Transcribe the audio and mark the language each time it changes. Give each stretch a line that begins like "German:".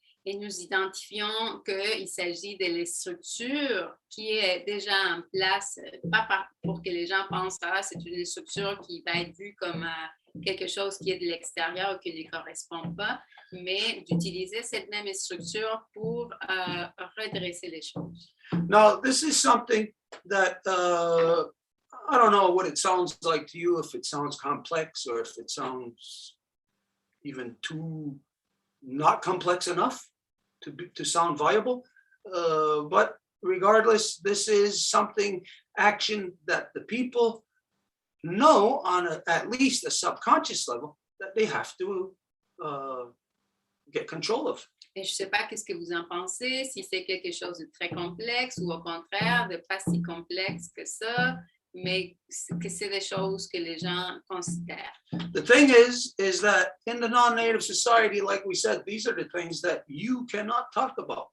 French: Et nous identifions qu'il s'agit de la structure qui est déjà en place, pas pour que les gens pensent que c'est une structure qui va être vue comme quelque chose qui est de l'extérieur ou qui ne correspond pas, mais d'utiliser cette même structure pour redresser les choses.
English: Now, this is something that I don't know what it sounds like to you, if it sounds complex or if it sounds even too not complex enough to sound viable, but regardless, this is something, action that the people know on at least a subconscious level that they have to get control of.
French: Et je ne sais pas qu'est-ce que vous en pensez, si c'est quelque chose de très complexe ou au contraire de pas si complexe que ça, mais que c'est des choses que les gens considèrent.
English: The thing is that in the non-native society, like we said, these are the things that you cannot talk about.